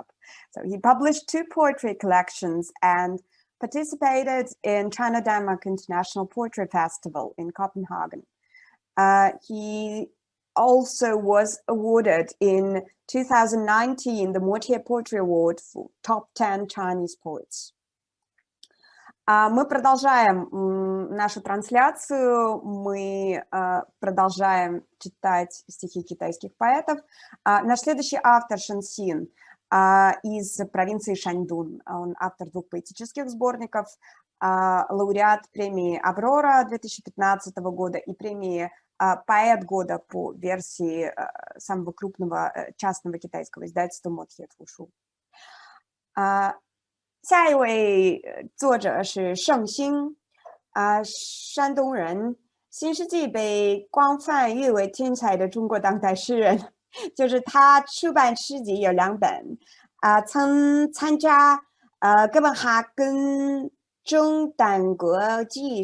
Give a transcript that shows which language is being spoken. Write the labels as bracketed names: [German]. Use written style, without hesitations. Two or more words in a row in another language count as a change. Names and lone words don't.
[English] So he published 2 poetry collections and participated in China Denmark International Poetry Festival in Copenhagen. He also was awarded in 2019 the Mortier Poetry Award for Top 10 Chinese Poets. [Russian] Мы продолжаем нашу трансляцию, мы продолжаем читать стихи китайских поэтов. Наш следующий автор Шэн Син из провинции Шаньдун. Он автор 2 поэтических сборников, лауреат премии «Аврора» 2015 года и премии «Поэт года» по версии самого крупного частного китайского издательства Мотхе Твушу. [Chinese] 下一位作者是盛兴， 山东人，新世纪被广泛誉为天才的中国当代诗人，就是他出版诗集有2本，曾参加哥本哈根中丹国际